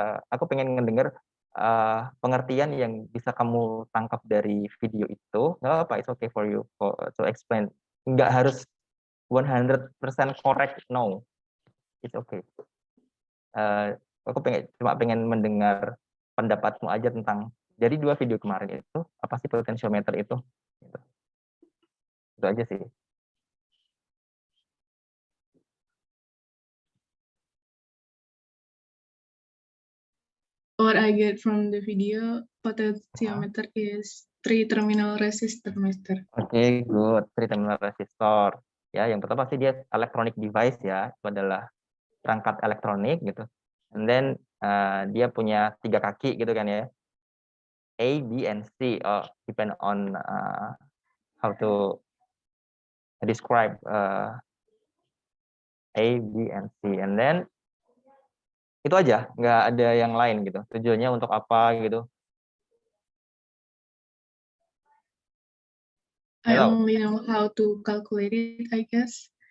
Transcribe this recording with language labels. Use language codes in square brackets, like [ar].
[id] Aku pengen ngedenger pengertian yang bisa kamu tangkap dari video itu. Nggak apa-apa, [en] it's okay for you to explain. [id] Nggak harus [en] 100% correct, no. It's okay. [id] Aku cuma pengen mendengar pendapatmu aja tentang dari dua video kemarin itu, apa sih potentiometer itu? Gitu. Itu aja sih. [en] what I get from the video, potentiometer is 3 terminal resistor, Mister. Oke, good. 3 terminal resistor. [id] Ya, yang pertama sih dia electronic device ya, itu adalah perangkat elektronik gitu. And then dia punya 3 kaki gitu kan ya. A, B, and C. [en] Depend on how to describe A, B, and C. [id] And then itu aja, nggak ada yang lain gitu. Tujuannya untuk apa gitu. [en] I only know how to calculate it, I guess.